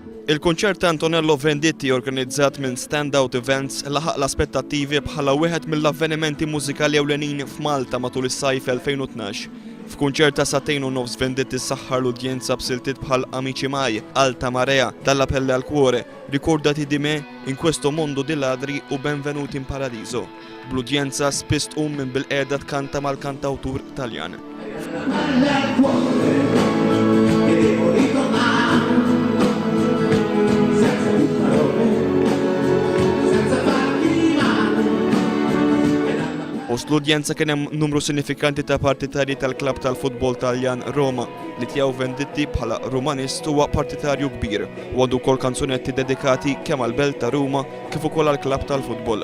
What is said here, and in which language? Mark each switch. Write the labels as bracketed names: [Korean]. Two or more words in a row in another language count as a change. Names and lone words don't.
[Maltese] Il-Kunċert Antonello Venditti, organizzat minn Standout Events, laħaq l-aspettattivi bħala wieħed mill-avvenimenti mużikali ewlenin f'Malta matul is-sajf 2012. F'kunċert ta' saghtejn u nofs Venditti saħħar l-udjenza b'siltiet bħal Amici Mai, Alta Marea, Dall'Appello al Cuore, Ricordati di me, In questo mondo di ladri u Benvenuti in Paradiso. Bl-udjenza spiss tqum minn bil-qiegħda tkanta mal-kantawtur Taljan. Fost l-udjenza kien hemm numru sinifikanti ta' partitarji tal-klabb tal-futbol Taljan Roma li tiegħu Venditti bħala Rumanist huwa partitarju kbir u għandu wkoll kanzunetti dedikati kemm għall-belt ta' Ruma kif ukoll għall-klabb tal-futbol.